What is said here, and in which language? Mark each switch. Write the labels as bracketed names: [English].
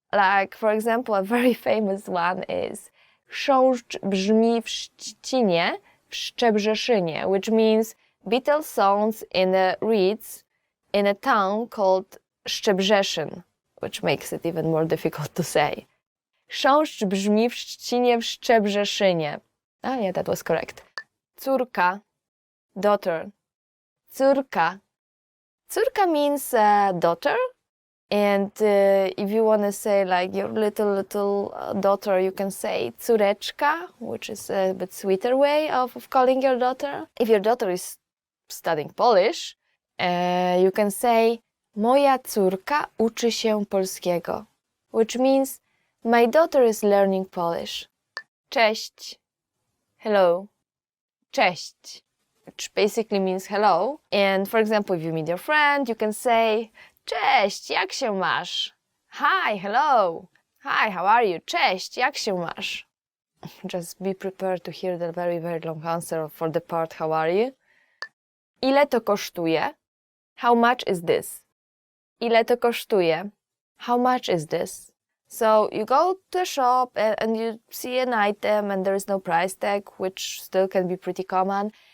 [English] Like, for example, a very famous one is [Polish] chrząszcz brzmi w Szczecinie, w Szczebrzeszynie, [English] which means beetle sounds in the reeds in a town called Szczebrzeszyn, which makes it even more difficult to say. [Polish] Chrząszcz brzmi w Szczecinie, w Szczebrzeszynie. [English] Ah, yeah, that was correct. Córka, daughter. Córka. Córka means daughter, and if you want to say like your little daughter, you can say córeczka, which is a bit sweeter way of calling your daughter. If your daughter is studying Polish, you can say [Polish] moja córka uczy się polskiego, [English] which means my daughter is learning Polish. Cześć, hello, cześć, which basically means hello. And for example, if you meet your friend, you can say [Polish] cześć, jak się masz? [English] Hi, hello. Hi, how are you? [Polish] Cześć, jak się masz? [English] Just be prepared to hear the very, very long answer for the part how are you. [Polish] Ile to kosztuje? [English] How much is this? [Polish] Ile to kosztuje? [English] How much is this? So you go to a shop and you see an item and there is no price tag, which still can be pretty common.